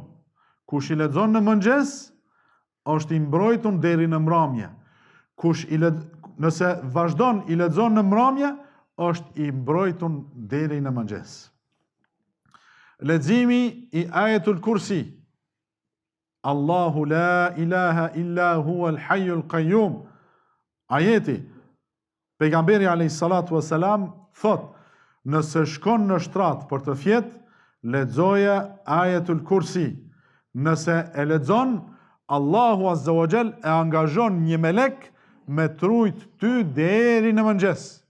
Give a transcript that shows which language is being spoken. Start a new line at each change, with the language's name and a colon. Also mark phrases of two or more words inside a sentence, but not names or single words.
Albanian: Kush i lexon në mëngjes, është i mbrojtun deri në mramje. Nëse vazhdon i lexon në mramje, është i mbrojtun deri në mëngjes. Leximi i Ajetul Kursi.
Arabic: الله لا إله إلا هو الحي القيوم.
Albanian: Ajeti. Pejgamberi
Arabic: عليه الصلاة والسلام
Albanian: thot, nëse shkon në shtrat për të fjet, lexoje Ajetul Kursi. Nëse e lexon,
Arabic: الله عز وجل
Albanian: e angazhon një melek me trujt ty deri në mëngjes.